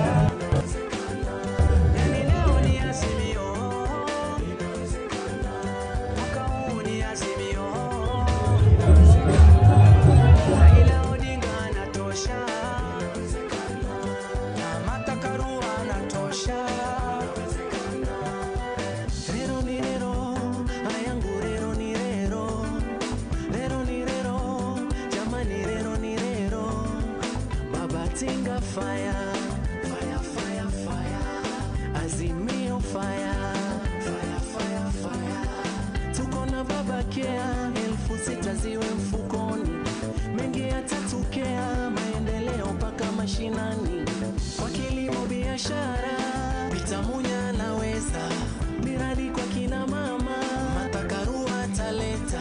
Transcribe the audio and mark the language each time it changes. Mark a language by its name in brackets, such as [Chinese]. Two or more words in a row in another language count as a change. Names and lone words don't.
[Swahili] Yani leo ni Azimio. Mwaka huu ni Azimio. Raila Odinga anatosha. Martha Karua anatosha. [Luo (Kenya and Tanzania)] Rero ni rero, ayangu rero ni rero. Rero ni rero, jamani rero ni rero. [English] Baba Tinga fire, fire, fire, fire. Azimio fire, fire, fire, fire. [Swahili] Tuko na baba kea, 6,000 ziwe mfukoni. Mengi yatatokea, maendeleo mpaka mashinani. Kwa kilimo biashara, Bitamunya anaweza. Miradi kwa kina mama, Martha Karua ataleta.